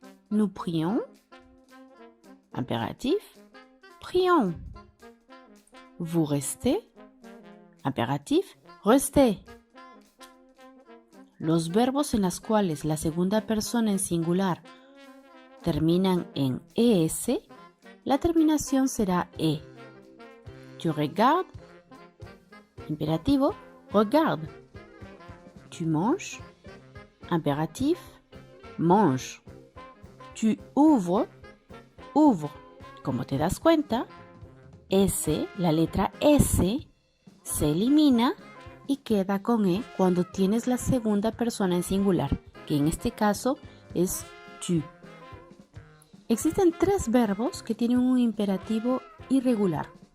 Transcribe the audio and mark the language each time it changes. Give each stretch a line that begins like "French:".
French: Nous prions, impératif, prions. Vous restez, impératif, restez.
Spanish: Los verbos en los cuales la segunda persona en singular terminan en es, la terminación será e.
French: Tu regardes, imperativo, regarde. Tu manges, impératif, mange. Tu ouvres, ouvre.
Spanish: Como te das cuenta, la letra S, se elimina y queda con E cuando tienes la segunda persona en singular, que en este caso es tu. Existen 3 verbos que tienen un imperativo irregular.